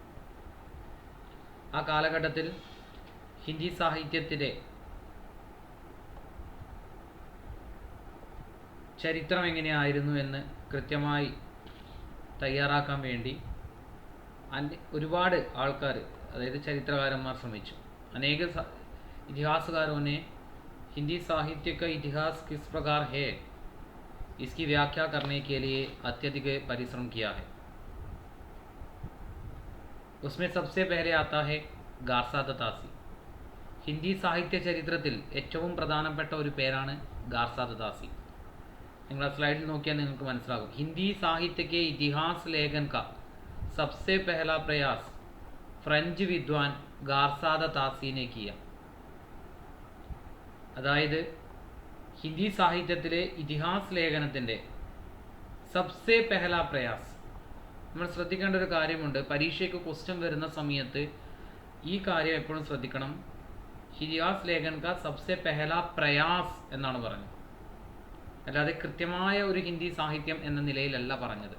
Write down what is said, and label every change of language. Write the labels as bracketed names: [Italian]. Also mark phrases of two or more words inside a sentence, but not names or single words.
[Malayalam] ആ കാലഘട്ടത്തിൽ ഹിന്ദി സാഹിത്യത്തിലെ ചരിത്രം എങ്ങനെയായിരുന്നു എന്ന് കൃത്യമായി തയ്യാറാക്കാൻ വേണ്ടി ഒരുപാട് ആൾക്കാർ, അതായത് ചരിത്രകാരന്മാർ ശ്രമിച്ചു. [Hindi] अनेक इतिहासकारों ने हिंदी साहित्य का इतिहास किस प्रकार है इसकी व्याख्या करने के लिए अत्यधिक परिश्रम किया है. उसमें सबसे पहले आता है ഗാർസാദത്താസി. [Malayalam] ഹിന്ദി സാഹിത്യ ചരിത്രത്തിൽ ഏറ്റവും പ്രധാനപ്പെട്ട ഒരു പേരാണ് ഗാർസാദത്താസി. നിങ്ങൾ ആ സ്ലൈഡിൽ നോക്കിയാൽ നിങ്ങൾക്ക് മനസ്സിലാകും. [Hindi] हिंदी साहित्य के इतिहास लेखन का सबसे पहला प्रयास फ्रेंच विद्वान ഗാർസാദത്താസി ने किया. [Malayalam] അതായത് ഹിന്ദി സാഹിത്യത്തിലെ ഇതിഹാസ് ലേഖനത്തിൻ്റെ [Hindi] सबसे पहला प्रयास. [Malayalam] നമ്മൾ ശ്രദ്ധിക്കേണ്ട ഒരു കാര്യമുണ്ട്, പരീക്ഷയ്ക്ക് ക്വസ്റ്റ്യൻ വരുന്ന സമയത്ത് ഈ കാര്യം എപ്പോഴും ശ്രദ്ധിക്കണം. [Hindi] इतिहास लेखन का सबसे पहला प्रयास [Malayalam] എന്നാണ് പറഞ്ഞത്, അല്ലാതെ കൃത്യമായ ഒരു ഹിന്ദി സാഹിത്യം എന്ന നിലയിലല്ല പറഞ്ഞത്.